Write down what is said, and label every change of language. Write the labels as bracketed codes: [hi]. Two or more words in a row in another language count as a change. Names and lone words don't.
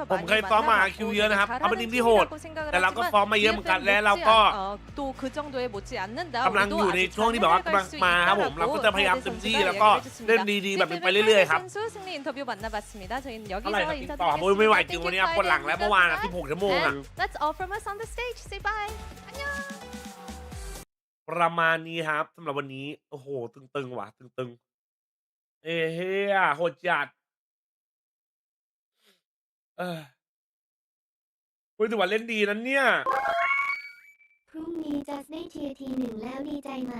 [th] ผม [ko] 많이 [th] เคยซ้อมมา [ko] 만나봤고 RRQ [th] เยอะนะครับเขาเป็นทีมที่โหด [ko] 잘하는 팀이라고 [th] แต่เราก็ [ko] 생각을 [th] ซ้อมมาเยอะเหมือนกันและเราก็ [ko] 또 그 정도에 못지 않는다. [th] กำลังอยู่ในช่วงที่แบบว่ากำลังมาครับผมเราก็จะพยายามเต็มที่แล้วก็เล่นดีๆแบบนี้ไปเรื่อยๆครับ [ko] 선수 승리 인터뷰 만나봤습니다. 저희는 [th] เท่าไหร่ [ko] 여기서 [th] ครับต่อผมไม่ไหวจริง [ko] 인사드리겠습니다. [th] วันนี้ปวดหลังแล้วเมื่อวาน16 ชั่วโมงอ่ะ [en] And that's all from us on the stage. Say bye. [ko] 안녕. [th] ประมาณนี้ครับสำหรับวันนี้โอ้โหตึงๆว่ะตึงๆเฮียโหดจัดรู้สึกว่าเล่นดีนั้นเนี่ย พรุ่งนี้จัสได้เทียร์ทีหนึ่งแล้วดีใจไหม